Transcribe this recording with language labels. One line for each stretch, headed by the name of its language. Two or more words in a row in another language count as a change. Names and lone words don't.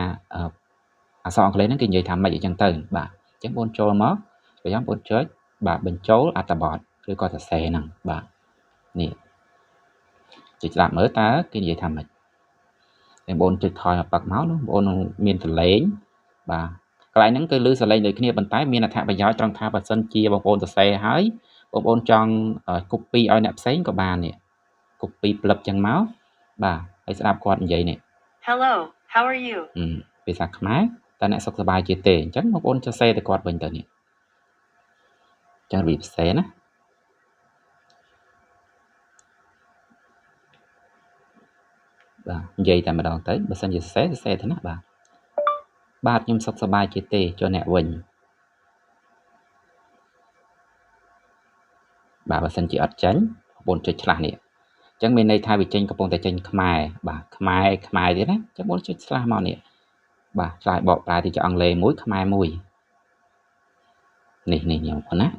Khmer: អក្សរអង់គ្លេសហ្នឹងគេនិយាយថាម៉េចអញ្ចឹងទៅបាទអញ្ចឹងបងប្អូនចូលមករួចហើយបងប្អូនចុចបាទបញ្ចូលអត្ថបទឬក៏សរសេរហ្នឹងបាទនេះចុចស្ដាប់មើលតើគេនិយាយថាម៉េចបងប្អូនចុចថយមកប៉ឹកមកបងប្អូនមានសលេងបាទកន្លែងហ្នឹងគឺឮសលេងដូចគ្នាប៉ុន្តែមានអត្ថប្រយោជន៍ត្រង់ថាបើសិនជាបងប្អូនសរសេរហើយបងប្អូនចង់ copy ឲ្យអ្នកផ្សេងក៏បាននេះ copy ផ្លឹបចឹងមកបាទហើយស្ដាប់គាត់និយាយនេះ
English: Hello how are you
Khmer: ភាសាខ្មែរតើអ្នកសុខសប្បាយជាទេអញ្ចឹងបងប្អូនសរសេរទៅគាត់វិញទៅនេះអញ្ចឹងរបៀបសរសេរណា បាទនិយាយតែម្ដងទៅបើសិនជាសរសេរទៅណាបាទខ្ញុំសុខសប្បាយជាទេចុះអ្នកវិញបាទបើសិនជាអត់ចេញបងប្អូនចុចឆ្លាស់នេះអញ្ចឹងមានន័យថាវាចេញកំពុងតែចេញខ្មែរបាទខ្មែរទៀតណាអញ្ចឹងបងចុចឆ្លាស់មកនេះបាទឆ្លើយបកប្រែទៅជាអង់គ្លេសមួយខ្មែរមួយនេះខ្ញុំប៉ុណ្ណា